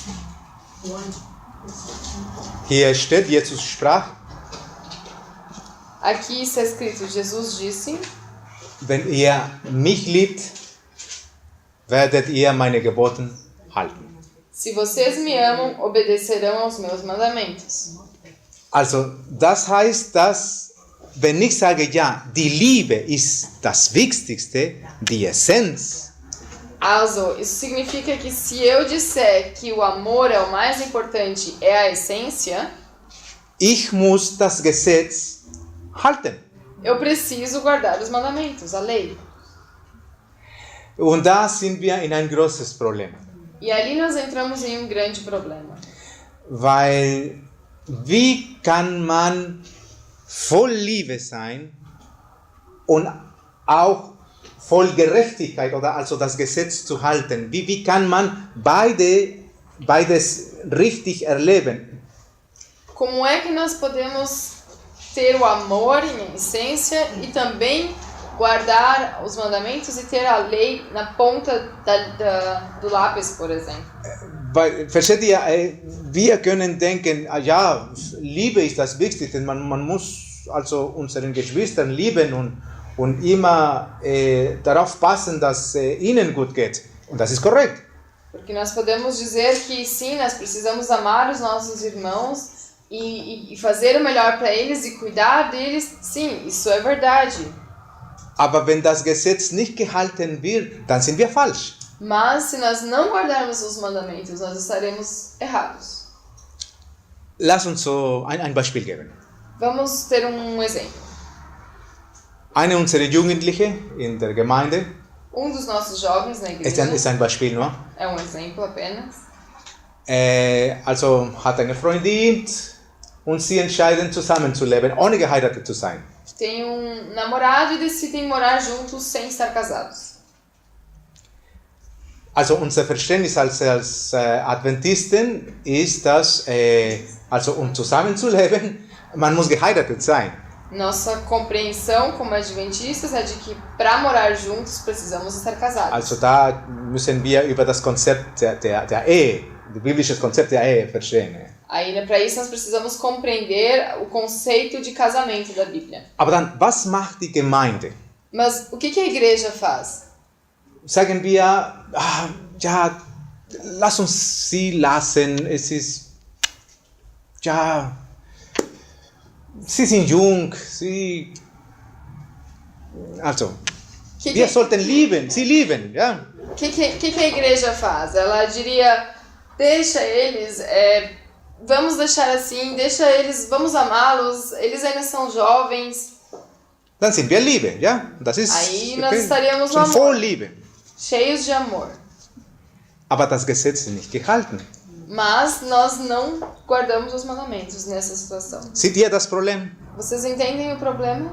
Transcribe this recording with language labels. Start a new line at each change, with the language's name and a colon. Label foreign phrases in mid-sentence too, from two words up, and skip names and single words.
German: Hier steht, Jesus sprach:
Portuguese: Aqui está escrito, Jesus disse,
German: wenn ihr mich liebt, werdet ihr meine Gebote halten.
Portuguese: se vocês me amam, obedecerão aos meus mandamentos.
German: Also, das heißt, dass, wenn ich sage, ja, die Liebe ist das Wichtigste, die Essenz, Also,
Portuguese: isso significa que se eu disser que o amor é o mais importante, é a essência,
German: ich muss das Gesetz halten.
Portuguese: eu preciso guardar os mandamentos, a lei.
German: Und da sind wir in ein großes Problem,
Portuguese: E ali nós entramos em um grande problema.
German: weil wie kann man voll Liebe sein und auch voll Gerechtigkeit oder also das Gesetz zu halten? Wie kann man beides richtig erleben?
Portuguese: Como é que nós podemos ter o amor em essência e também guardar os mandamentos e ter a lei na ponta do lápis, por exemplo?
German: Weil, versteht ihr, wir können denken, ja, Liebe ist das Wichtigste, man muss also unseren Geschwistern lieben und immer darauf passen, dass ihnen gut geht. Und das ist korrekt.
Portuguese: Porque nós podemos dizer que sim, nós precisamos amar os nossos irmãos e fazer o melhor para eles e cuidar deles. Sim, isso é verdade.
German: Aber wenn das Gesetz nicht gehalten wird, dann sind wir falsch.
Portuguese: Mas se nós não guardarmos os mandamentos, nós estaremos errados.
German: Lass uns so ein Beispiel geben.
Portuguese: Vamos ter um exemplo.
German: Eine unserer Jugendliche in der Gemeinde,
Portuguese: Dos nossos jovens na igreja,
German: ist ein Beispiel nur,
Portuguese: é um exemplo apenas,
German: also hat eine Freundin und sie entscheiden zusammenzuleben, ohne geheiratet zu sein.
Portuguese: tem namorado e decidem morar juntos sem estar casados.
German: Also unser Verständnis als Adventisten ist, dass also zusammenzuleben, man muss geheiratet sein.
Portuguese: Nossa compreensão como adventistas é de que para morar juntos precisamos estar casados.
German: Also da müssen wir über das Konzept der Ehe, das biblische Konzept der Ehe verstehen.
Portuguese: Aí, para isso, nós precisamos compreender o conceito de casamento da Bíblia.
German: Aber dann, was macht die Gemeinde?
Portuguese: Mas o que a igreja faz?
German: Sagen wir, ja, lass uns sie lassen, es ist, ja, sie sind jung, also, wir sollten lieben, sie lieben, ja.
Portuguese: O que a igreja faz? Ela diria, deixa eles, vamos deixar assim, deixa eles, vamos amá-los, eles ainda são jovens.
German: Dann sind wir Liebe, ja. Das ist,
Portuguese: Aí nós estaríamos no
German: sind voll
Portuguese: amor,
German: Liebe.
Portuguese: cheios de amor.
German: Aber das Gesetz ist nicht gehalten.
Portuguese: Mas nós não guardamos os mandamentos nessa situação.
German: Seht ihr das Problem?
Portuguese: Vocês entendem o problema?